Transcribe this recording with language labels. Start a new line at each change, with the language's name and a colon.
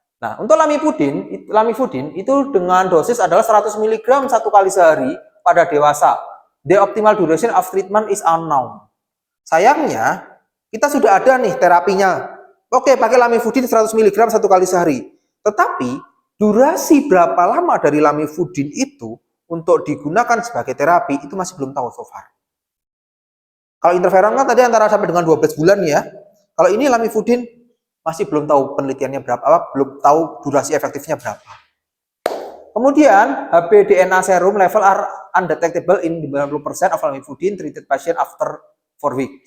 Indonesian: Nah, untuk lamivudin itu dengan dosis adalah 100 mg 1 kali sehari pada dewasa.
English: The optimal duration of treatment is unknown.
Indonesian: Sayangnya, kita sudah ada nih terapinya. Oke, pakai lamivudin 100 mg 1 kali sehari. Tetapi durasi berapa lama dari lamivudin itu untuk digunakan sebagai terapi itu masih belum tahu so far. Kalau interferon kan tadi antara sampai dengan 12 bulan ya. Kalau ini lamivudin masih belum tahu penelitiannya berapa, belum tahu durasi efektifnya berapa.
English: Kemudian HbDNA serum level are undetectable in 90% of lamivudin treated patient after 4 weeks.